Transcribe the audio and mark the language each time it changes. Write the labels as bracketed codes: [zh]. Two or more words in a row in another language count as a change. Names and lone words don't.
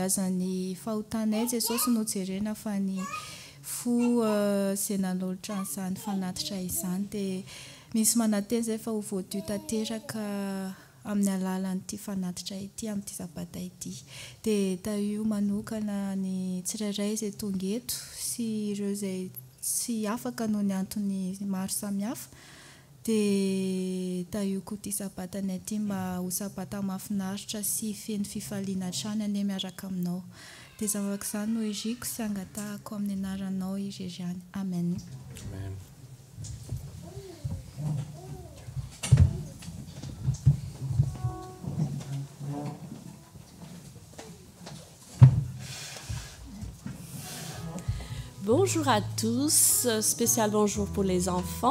[mg] azany fahotanay Jesosy no jerena fa ny fo zay nanolotra an'izany fanatitra izany dia misy manateny zay fa ho voadio tanteraka amin'ny alalan'ity fanatitra ity amin'ity sabata ity dia io manokana ny tsirairay izay tonga eto sy ireo izay sy afaka noho ny antony maro samihafa dia io koa ity sabatanay ity mba ho sabata mahafinaritra sy feno fifaliana hatrany ane miaraka aminao dia zavaka izany no iziko sy angatahako amin'ny anaranao irery ihany. Amen. Amen. [fr] Bonjour à tous, spécial bonjour pour les enfants.